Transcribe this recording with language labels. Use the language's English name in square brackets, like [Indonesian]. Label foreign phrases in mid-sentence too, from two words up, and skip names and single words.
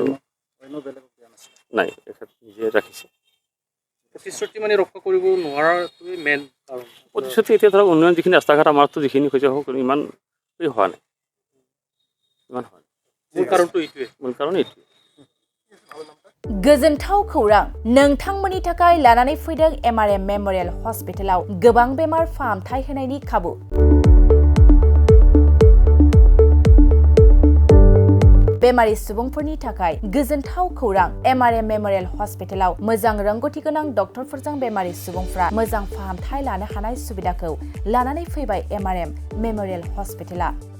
[Assamese] অন্য বেলেগক দিয়া নাছিল? নাই, এখেত নিজে ৰাখিছে। প্ৰতিশ্ৰুতি মানে ৰক্ষা কৰিব নোৱাৰাটোৱে মেইন কাৰণ। প্ৰতিশ্ৰুতি এতিয়া ধৰক উন্নয়ন যিখিনি ৰাস্তা ঘাট আমাৰতো যিখিনি হৈছে ইমান হোৱা নাই, ইমান হোৱা নাই। মূল কাৰণটো এইটোৱে। মূল কাৰণ এইটোৱে। [Bodo] गोजोनथाव खौरां नोंथांमोननि थाखाय लानानै फैदों एमआरएम मेमोरियेल हस्पिटालाव गोबां बेमार फाहामथाय होनायनि खाबु। बेमारि सुबुंफोरनि थाखाय गोजोनथाव खौरां एमआरएम मेमोरियेल हस्पिटालाव मोजां रोंगौथि गोनां डक्टरफोरजों बेमारि सुबुंफ्रा मोजां फाहामथाय लानो हानाय सुबिदाखौ लानानै फैबाय एमआरएम मेमोरियेल हस्पिटाला।